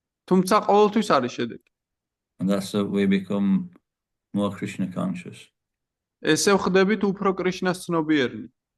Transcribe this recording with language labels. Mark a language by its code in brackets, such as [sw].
[ka] თუმცა ყოველთვის არის შედეგი. [en] And that's that we become more Krishna conscious. [ka] ესე ვხდებით უფრო კრიშნას ცნობიერნი.